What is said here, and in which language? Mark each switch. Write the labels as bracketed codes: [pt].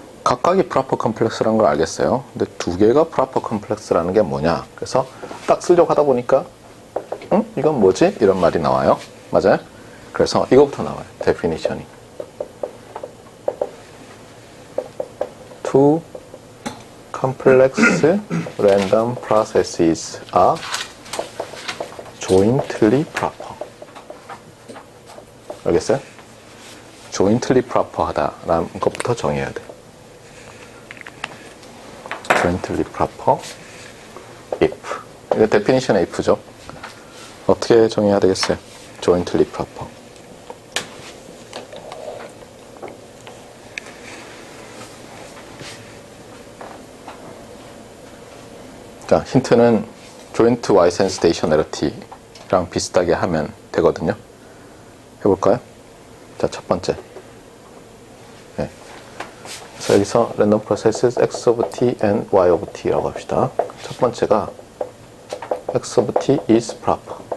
[ko] 각각이 프로퍼 컴플렉스라는 걸 알겠어요. 근데 두 개가 프로퍼 컴플렉스라는 게 뭐냐? 그래서 딱 쓰려고 하다 보니까 이건 뭐지? 이런 말이 나와요. 맞아요? 그래서 이거부터 나와요. definition이. [en] Two complex random processes are jointly proper. [ko] 알겠어요? jointly proper 하다라는 것부터 정해야 돼. [en] jointly proper if. [ko] 이거 definition의 if죠. 어떻게 정해야 되겠어요? jointly proper. 자, 힌트는 joint Ysense stationarity랑 비슷하게 하면 되거든요. 해볼까요? 자, 첫 번째. 네. 그래서 여기서 random processes x of t and y of t라고 합시다. 첫 번째가 [en] x of t is proper.